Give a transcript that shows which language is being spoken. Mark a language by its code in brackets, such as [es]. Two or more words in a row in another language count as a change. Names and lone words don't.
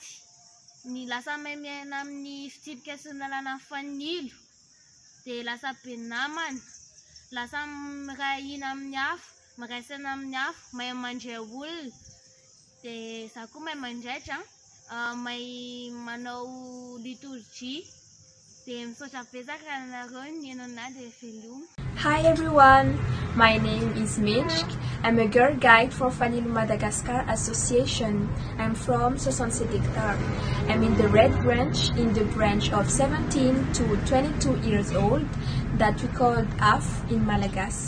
[mg] Ny lasa mahay miaina amin'ny fitsipika sy ny lalàna fanilo dia lasa be namana, lasa miray hina amin'ny hafa, miray saina amin'ny hafa, mahay mandray olona. Dia izaho koa mahay mandraitra, mahay manao liturgie. [en] Hi everyone, my name is Minsk. I'm a girl guide for Fanily Madagascar Association. I'm from 67 hectares. I'm in the red branch, in the branch of 17 to 22 years old that we called AF in Malagasy.